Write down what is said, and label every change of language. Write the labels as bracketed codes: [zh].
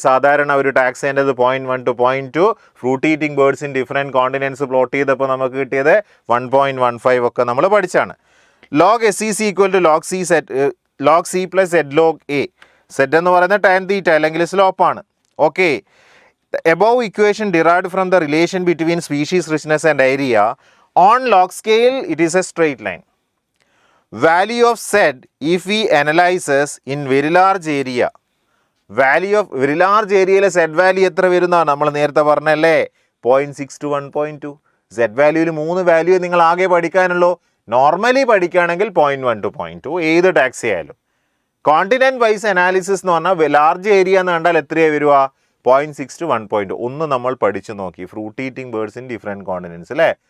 [ml] സാധാരണ ഒരു ടാക്സേൻ്റെത് 0.1 to 0.2. [en] fruit eating birds in different continents [ml] plot ചെയ്തപ്പോൾ നമുക്ക് കിട്ടിയത് 1.15 ഒക്കെ നമ്മൾ പഠിച്ചാണ്. [en] Log S is equal to log C plus Z log A. [ml] Z എന്ന് പറയുന്നത് ടാൻ തീറ്റ അല്ലെങ്കിൽ സ്ലോപ്പാണ്. [en] Okay, above equation derived from the relation between species richness and area on log scale it is a straight line. Value of Z if we analyzes in very large area. Value of very large area le Z value [ml] എത്ര വരുന്നതാണ് നമ്മൾ നേരത്തെ പറഞ്ഞല്ലേ [en] 0.6 to 1.2. [ml] Z വാല്യൂവിൽ 3 value നിങ്ങൾ ആകെ പഠിക്കാനുള്ളൂ. Normally പഠിക്കുകയാണെങ്കിൽ 0.1 to 0.2 ഏത് tax ആയാലും. കോണ്ടിനെൻറ്റ് വൈസ് അനാലിസിസ് എന്ന് പറഞ്ഞാൽ ലാർജ് ഏരിയ എന്ന് കണ്ടാൽ എത്രയാണ് വരിക? 0.6 to 1.2. ഒന്ന് നമ്മൾ പഠിച്ചു നോക്കി, [en] fruit eating birds in different continents [ml] അല്ലേ.